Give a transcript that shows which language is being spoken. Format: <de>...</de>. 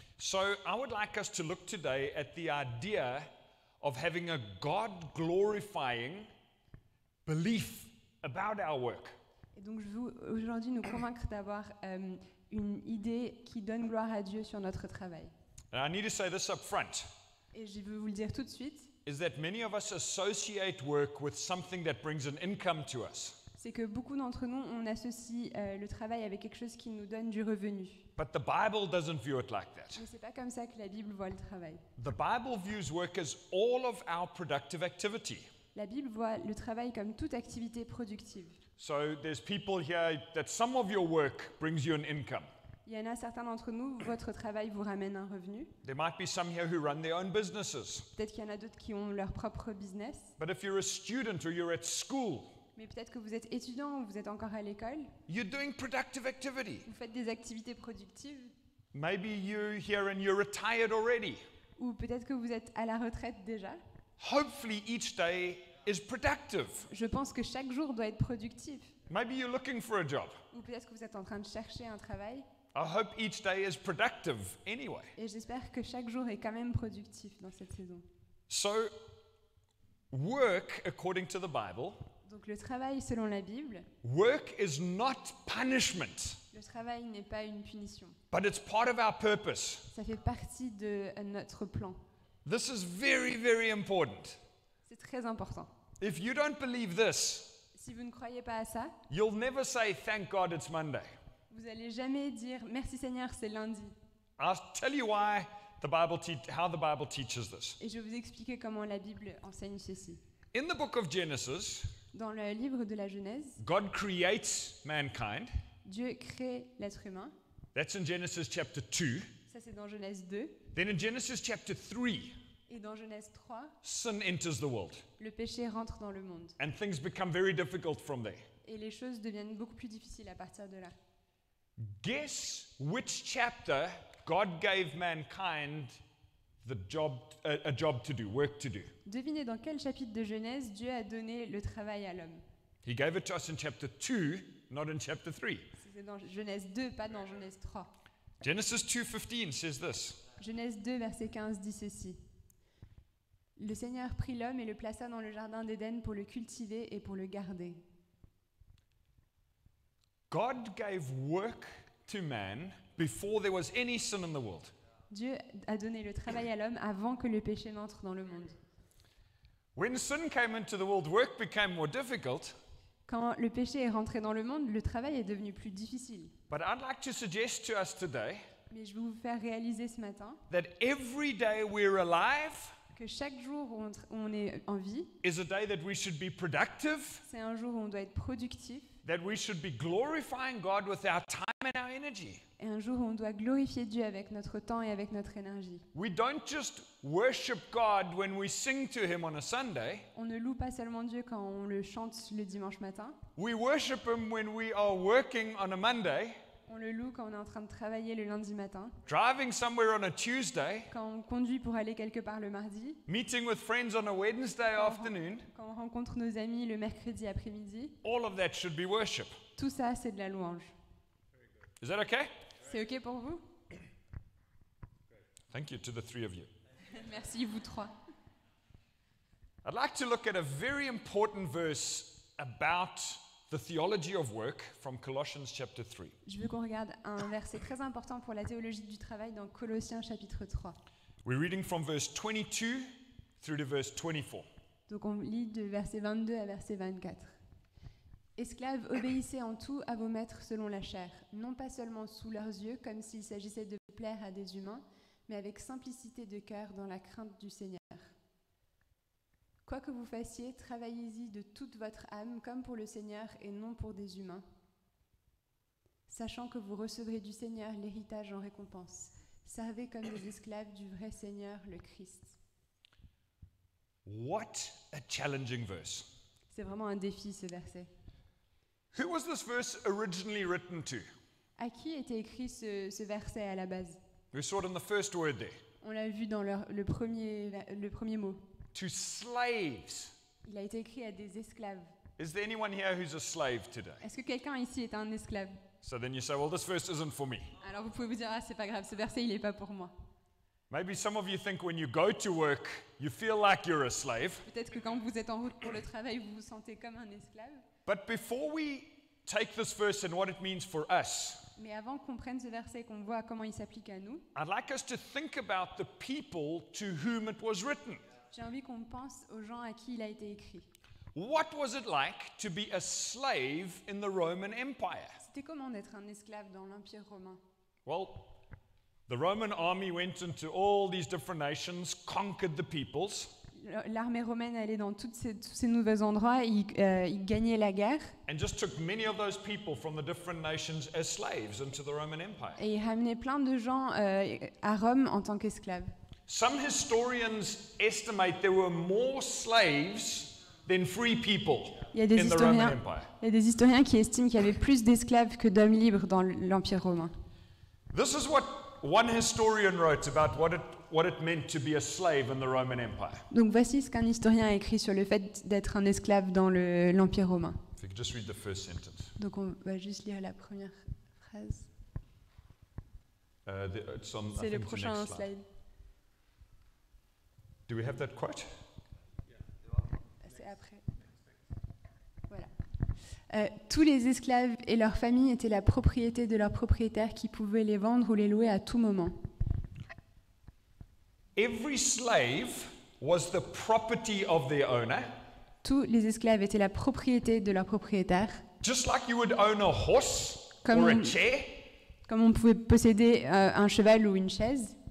<en>So I would like us to look today at the idea of having a God-glorifying belief about our work.</en> <fr>Et donc je veux aujourd'hui nous convaincre d'avoir une idée qui donne gloire à Dieu sur notre travail.</fr> <en>And I need to say this up front,</en> <fr>Et je veux vous le dire tout de suite,</fr> <en>is that many of us associate work with something that brings an income to us.</en> <fr>c'est que beaucoup d'entre nous, on associe le travail avec quelque chose qui nous donne du revenu.</fr> <en>But the Bible doesn't view it like that.</en> <fr>Mais c'est pas comme ça que la Bible voit le travail.</fr> <en>The Bible views work as all of our productive activity.</en> <fr>La Bible voit le travail comme toute activité productive.</fr> <en>So there's people here that some of your work brings you an income.</en> <fr>Il y en a certains d'entre nous, votre travail vous ramène un revenu.</fr> <en>There might be some here who run their own businesses.</en> <fr>Peut-être qu'il y en a d'autres qui ont leur propre business.</fr> <en>But if you're a student or you're at school,</en> <fr>Mais peut-être que vous êtes étudiant ou vous êtes encore à l'école.</fr> <en>you're doing productive activity.</en> <fr>Vous faites des activités productives.</fr> <en>Maybe you're here and you're retired already.</en> <fr>Ou peut-être que vous êtes à la retraite déjà.</fr> <en>Hopefully each day is productive.</en> <fr>Je pense que chaque jour doit être productif.</fr> <en>Maybe you're looking for a job.</en> <fr>Ou peut-être que vous êtes en train de chercher un travail.</fr> <en>I hope each day is productive anyway.</en> <fr>Et j'espère que chaque jour est quand même productif dans cette saison.</fr> <en>So, work, according to the Bible,</en> <fr>Donc le travail selon la Bible,</fr> <en>work is not punishment,</en> <fr>le travail n'est pas une punition.</fr> <en>but it's part of our purpose.</en> <fr>Ça fait partie de notre plan.</fr> <en>This is very, very important.</en> <fr>C'est très important.</fr> <en>If you don't believe this,</en> <fr>Si vous ne croyez pas à ça,</fr> <en>you'll never say, thank God it's Monday.</en> <fr>vous n'allez jamais dire merci Seigneur, c'est lundi.</fr> <en>I'll tell you why how the Bible teaches this.</en> <fr>Et je vais vous expliquer comment la Bible enseigne ceci.</fr> <en>In the book of Genesis,</en> <fr>Dans le livre de la Genèse,</fr> <en>God creates mankind.</en> <fr>Dieu crée l'être humain.</fr> <en>That's in Genesis chapter 2.</en> <fr>Ça c'est dans Genèse 2.</fr> <en>Then in Genesis chapter 3,</en> <fr>Et dans Genèse 3,</fr> <en>sin enters the world,</en> <fr>le péché rentre dans le monde.</fr> <en>and things become very difficult from there.</en> <fr>Et les choses deviennent beaucoup plus difficiles à partir de là.</fr> <en>Guess which chapter God gave mankind a job to do, work to do.</en> <fr>Devinez dans quel chapitre de Genèse Dieu a donné le travail à l'homme.</fr> <en>He gave it to us in chapter 2, not in chapter 3.</en> <fr>C'est dans Genèse 2, pas dans Genèse 3.</fr> <en>Genesis 2:15 says this.</en> <fr>Genèse 2, verset 15 dit ceci. Le Seigneur prit l'homme et le plaça dans le jardin d'Éden pour le cultiver et pour le garder.</fr> <en>God gave work to man before there was any sin in the world.</en> <fr>Dieu a donné le travail à l'homme avant que le péché n'entre dans le monde.</fr> <en>When sin came into the world, work became more difficult.</en> <fr>Quand le péché est rentré dans le monde, le travail est devenu plus difficile.</fr> <en>But I'd like to suggest to us today</en> <fr>Mais je vais vous faire réaliser ce matin</fr> <en>that every day we're alive,</en> <fr>que chaque jour où on est en vie,</fr> <en>is a day that we should be productive,</en> <fr>c'est un jour où on doit être productif,</fr> <en>that we should be glorifying God with our time and our energy.</en> <fr>et un jour où on doit glorifier Dieu avec notre temps et avec notre énergie.</fr> <en>We don't just worship God when we sing to Him on a Sunday.</en> <fr>On ne loue pas seulement Dieu quand on le chante le dimanche matin,</fr> <en>We worship Him when we are working on a Monday,</en> <fr>on le loue quand on est en train de travailler le lundi matin,</fr> <en>driving somewhere on a Tuesday,</en> <fr>quand on conduit pour aller quelque part le mardi,</fr> <en>meeting with friends on a Wednesday afternoon.</en> <fr>quand on rencontre nos amis le mercredi après-midi.</fr> <en>All of that should be worship.</en> <fr>Tout ça, c'est de la louange.</fr> <en>Is that okay?</en> <fr>C'est OK pour vous?</fr> <en>Thank you to the three of you.</en> <fr>Merci, vous trois.</fr> <en>I'd like to look at a very important verse about the theology of work from Colossians chapter 3.</en> <fr>Je veux qu'on regarde un verset très important pour la théologie du travail dans Colossiens chapitre 3.</fr> <en>We're reading from verse 22 through to verse 24.</en> <fr>Donc on lit de verset 22 à verset 24. Esclaves, obéissez en tout à vos maîtres selon la chair, non pas seulement sous leurs yeux, comme s'il s'agissait de plaire à des humains, mais avec simplicité de cœur dans la crainte du Seigneur. Quoi que vous fassiez, travaillez-y de toute votre âme comme pour le Seigneur et non pour des humains, sachant que vous recevrez du Seigneur l'héritage en récompense. Servez comme des esclaves du vrai Seigneur, le Christ.</fr> <en>What a challenging verse.</en> <fr>C'est vraiment un défi, ce verset.</fr> <en>Who was this verse originally written to?</en> <fr>À qui était écrit ce verset à la base?</fr> <en>We saw it in the first word there.</en> <fr>On l'a vu dans le premier mot.</fr> <en>To slaves.</en> <fr>Il a été écrit à des esclaves.</fr> <en>Is there anyone here who's a slave today?</en> <fr>Est-ce que quelqu'un ici est un esclave?</fr> <en>So then you say, well, this verse isn't for me.</en> <fr>Alors vous pouvez vous dire, ah c'est pas grave, ce verset il est pas pour moi.</fr> <en>Maybe some of you think when you go to work, you feel like you're a slave.</en> <fr>Peut-être que quand vous êtes en route pour le travail, vous vous sentez comme un esclave.</fr> <en>But before we take this verse and what it means for us,</en> <fr>Mais avant qu'on prenne ce verset et qu'on voit comment il s'applique à nous,</fr> <en>I'd like us to think about the people to whom it was written.</en> <fr>j'ai envie qu'on pense aux gens à qui il a été écrit.</fr> <en>What was it like to be a slave in the Roman Empire?</en> <fr>C'était comment d'être un esclave dans l'Empire romain?</fr> <en>Well, the Roman army went into all these different nations, conquered the peoples,</en> <fr>L'armée romaine allait dans tous ces nouveaux endroits, il gagnait la guerre</fr> <en>and just took many of those people from the different nations as slaves into the Roman Empire.</en> <fr>et il ramenait plein de gens à Rome en tant qu'esclaves.</fr> <en>Some historians estimate there were more slaves than free people</en> <fr>Il y a des</fr> <en>in the Roman Empire.</en> <fr>il y a des historiens qui estiment qu'il y avait plus d'esclaves que d'hommes libres dans l'Empire romain.</fr> <en>This is what one historian wrote about what it meant to be a slave in the Roman Empire.</en> <fr>Donc voici ce qu'un historien a écrit sur le fait d'être un esclave dans l'Empire romain.</fr> <en>If you could just read the first sentence.</en> <fr>Donc on va juste lire la première phrase.</fr> <en>It's on, I</en> <fr>C'est le</fr> <en>think, the</en> <fr>prochain</fr> <en>next slide.</en> <fr>slide.</fr> <en>Do we have that quote?</en> <fr>C'est après. Voilà. Tous les esclaves et leurs familles étaient la propriété de leurs propriétaires qui pouvaient les vendre ou les louer à tout moment.</fr> <en>Every slave was the property of their owner,</en> <fr>Tous les esclaves étaient la propriété de leurs propriétaires,</fr> <en>just like you would own a horse</en> <fr>Comme</fr> <en>or a</en> <fr>on-</fr> <en>chair,</en> <fr>comme on pouvait posséder un cheval ou une chaise.</fr>